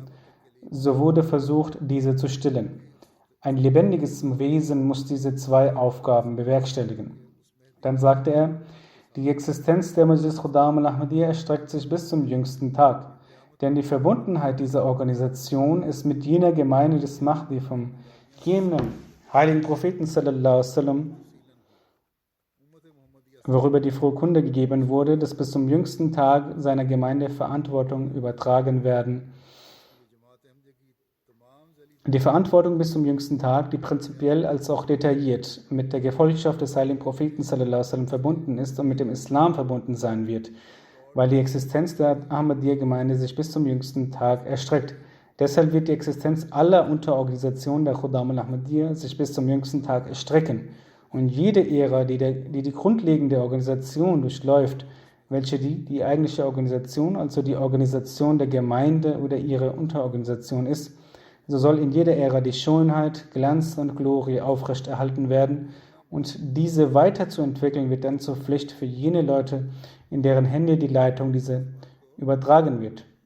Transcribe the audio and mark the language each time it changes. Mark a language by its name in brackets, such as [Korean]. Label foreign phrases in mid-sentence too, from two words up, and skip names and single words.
[German] So wurde versucht, diese zu stillen. Ein lebendiges Wesen muss diese zwei Aufgaben bewerkstelligen. Dann sagte er, die Existenz der Majlis Khuddam al-Ahmadiyya erstreckt sich bis zum jüngsten Tag, denn die Verbundenheit dieser Organisation ist mit jener Gemeinde des Mahdi vom jenen heiligen Propheten [Arabic] صلى الله عليه وسلم, [German] worüber die frohe Kunde gegeben wurde, dass bis zum jüngsten Tag seiner Gemeinde Verantwortung übertragen werden. Die Verantwortung bis zum jüngsten Tag, die prinzipiell als auch detailliert mit der Gefolgschaft des heiligen Propheten [Arabic] صلى الله عليه وسلم [German] verbunden ist und mit dem Islam verbunden sein wird, weil die Existenz der Ahmadiyya-Gemeinde sich bis zum jüngsten Tag erstreckt. Deshalb wird die Existenz aller Unterorganisationen der Khuddam al-Ahmadiyya sich bis zum jüngsten Tag erstrecken. Und jede Ära, die die grundlegende Organisation durchläuft, welche die eigentliche Organisation, also die Organisation der Gemeinde oder ihre Unterorganisation ist, so soll in jeder Ära die Schönheit, Glanz und Glorie aufrechterhalten werden und diese weiterzuentwickeln wird dann zur Pflicht für jene Leute, in deren Hände die Leitung diese übertragen wird.